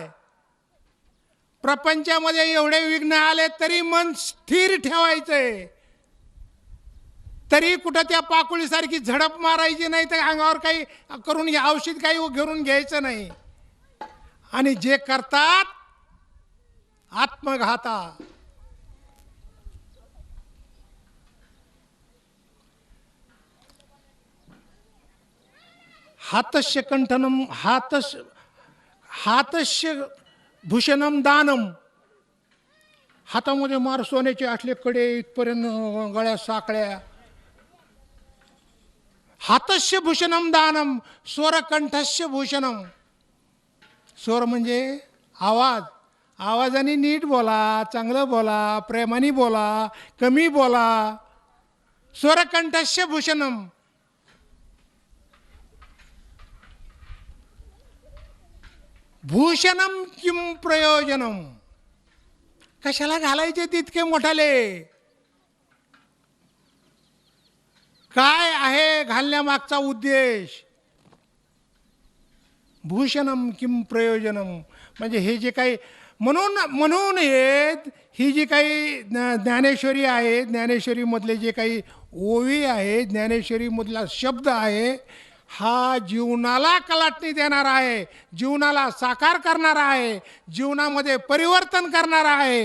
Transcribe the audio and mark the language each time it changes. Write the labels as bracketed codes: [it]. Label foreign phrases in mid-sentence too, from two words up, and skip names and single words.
[mr] प्रपंचामध्ये एवढे विघ्न आले तरी मन स्थिर ठेवायचंय. तरी कुठं त्या पाकुळीसारखी झडप मारायची नाही, तर अंगावर काही करून औषध काही घेऊन घ्यायचं नाही. आणि जे करतात आत्मघाता. [sa] हातस्य कंठनम हातस्य भूषणम दानम. [mr] हातामध्ये मार सोन्याचे आठले कडे इथपर्यंत, गळ्यात साकळ्या. [sa] हातस्य भूषणम दानम, स्वरकंठस्य भूषणम. [mr] स्वर म्हणजे आवाज. आवाजाने नीट बोला, चांगलं बोला, प्रेमाने बोला, कमी बोला. [sa] स्वरकंठस्य भूषणम. भूषणम किम प्रयोजनम. [mr] कशाला घालायचे तितके मोठाले? काय आहे घालण्यामागचा उद्देश? [sa] भूषणम किम प्रयोजनम. [mr] म्हणजे हे जे काही म्हणून ही जी काही ज्ञानेश्वरी आहे, ज्ञानेश्वरीमधले जे काही ओवी आहे, ज्ञानेश्वरीमधला शब्द आहे, हा जीवनाला कलाटणी देणारा आहे, जीवनाला साकार करणारा आहे, जीवनामध्ये परिवर्तन करणारा आहे.